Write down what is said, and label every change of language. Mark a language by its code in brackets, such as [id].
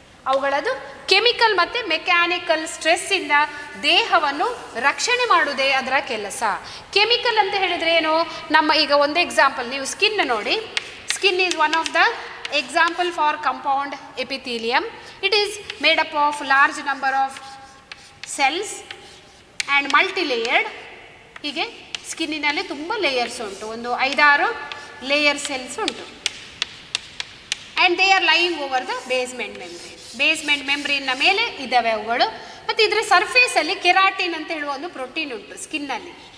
[kn] ಅವುಗಳದು chemical ಮತ್ತು mechanical ಸ್ಟ್ರೆಸ್ಸಿಂದ ದೇಹವನ್ನು ರಕ್ಷಣೆ ಮಾಡುವುದೇ ಅದರ ಕೆಲಸ. ಕೆಮಿಕಲ್ ಅಂತ ಹೇಳಿದರೆ ಏನು, ನಮ್ಮ ಈಗ ಒಂದು ಎಕ್ಸಾಂಪಲ್ ನೀವು ಸ್ಕಿನ್ ನೋಡಿ. [en] Skin is one of the example for compound epithelium. It is made up of large number of cells and multi-layered. [kn] ಹೀಗೆ ಸ್ಕಿನ್ನಿನಲ್ಲಿ ತುಂಬ ಲೇಯರ್ಸ್ ಉಂಟು, ಒಂದು 5-6 ಲೇಯರ್ ಸೆಲ್ಸ್ ಉಂಟು. [en] And they are lying over the basement membrane. [kn] Basement ಮೆಮ್ಬ್ರೇನ್ನ ಮೇಲೆ ಇದ್ದಾವೆ ಅವುಗಳು. ಮತ್ತು ಇದರ ಸರ್ಫೇಸಲ್ಲಿ ಕೆರಾಟಿನ್ ಅಂತ ಹೇಳುವ ಒಂದು ಪ್ರೋಟೀನ್ ಉಂಟು ಸ್ಕಿನ್ನಲ್ಲಿ.